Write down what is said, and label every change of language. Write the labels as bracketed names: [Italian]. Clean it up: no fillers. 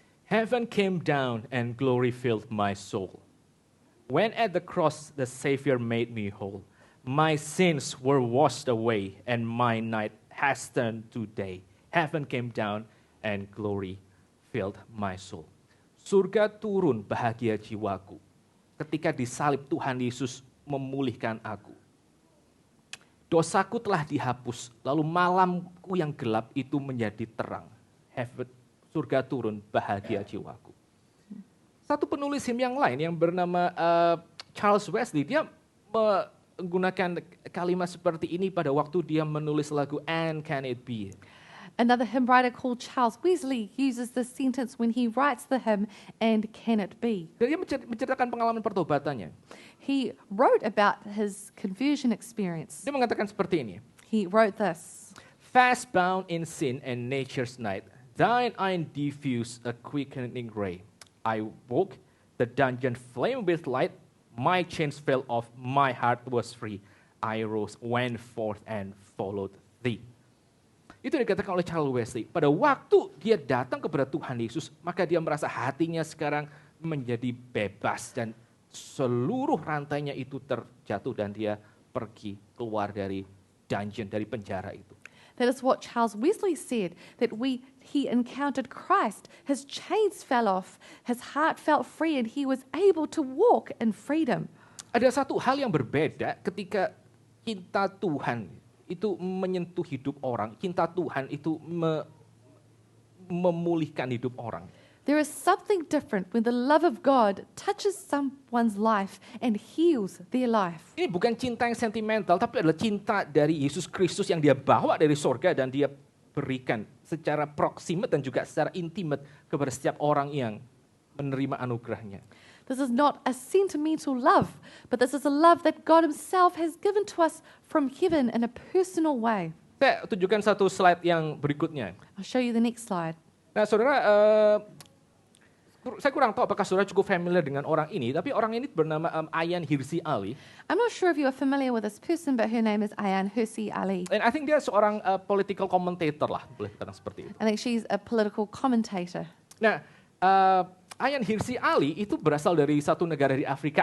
[English] Heaven came down and glory filled my soul. When at the cross the Savior made me whole, my sins were washed away and my night has turned to day. Heaven came down and glory filled my soul. [Indonesian] Surga turun bahagia jiwaku. Ketika disalib Tuhan Yesus memulihkan aku. Dosaku telah dihapus, lalu malamku yang gelap itu menjadi terang. Heaven, surga turun bahagia jiwaku. Satu penulis hymn yang lain yang bernama Charles Wesley, dia menggunakan kalimat seperti ini pada waktu dia menulis lagu And Can It Be. [English] another hymn writer called Charles Wesley uses this sentence when he writes the hymn, And Can It Be? [Indonesian] Dia menceritakan pengalaman pertobatannya. [English] He wrote about his conversion experience. [Indonesian] Dia mengatakan seperti ini. [English] He wrote this, Fast bound in sin and nature's night, thine eye diffused a quickening ray. I woke, the dungeon flamed with light, my chains fell off, my heart was free. I rose, went forth and followed thee. [Indonesian] Itu dikatakan oleh Charles Wesley. Pada waktu dia datang kepada Tuhan Yesus, maka dia merasa hatinya sekarang menjadi bebas dan seluruh rantainya itu terjatuh dan dia pergi keluar dari dungeon, dari penjara itu. [English] that is what Charles Wesley said, that he encountered Christ, his chains fell off, his heart felt free, and he was able to walk in freedom. [Indonesian] Ada satu hal yang berbeda ketika cinta Tuhan itu menyentuh hidup orang, cinta Tuhan itu memulihkan hidup orang. [English] There is something different when the love of God touches someone's life and heals their life. [Indonesian] Ini bukan cinta yang sentimental, tapi adalah cinta dari Yesus Kristus yang dia bawa dari sorga dan dia berikan secara proximate dan juga secara intimate kepada setiap orang yang menerima anugerahnya. [English] This is not a sentimental love, but this is a love that God himself has given to us from heaven in a personal way. [Indonesian] Saya tunjukkan satu slide yang berikutnya. [English] I'll show you the next slide. [Indonesian] Nah, saudara, saya kurang tahu apakah saudara cukup familiar dengan orang ini, tapi orang ini bernama Ayaan Hirsi Ali. [English] I'm not sure if you are familiar with this person, but her name is Ayaan Hirsi Ali. And I think [Indonesian] dia seorang political commentator lah, boleh katakan seperti itu. [English] I think she's a political commentator. [Indonesian] Nah, Ayaan Hirsi Ali itu berasal dari satu negara di Afrika.